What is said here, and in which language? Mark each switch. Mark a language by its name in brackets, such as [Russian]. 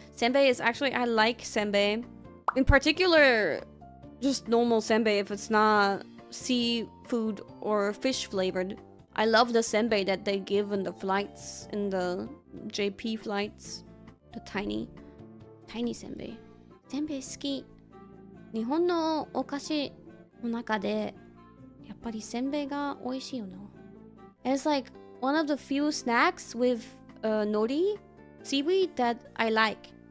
[English] Senbei is actually, I like senbei. In particular, just normal senbei if it's not seafood or fish flavored. I love the senbei that they give in the flights, in the JP flights. The tiny senbei. Senbei [Japanese] 好き。日本のお菓子の中でやっぱりせんべいが美味しいよな。 [English] It's like one of the few snacks with nori, seaweed that I like.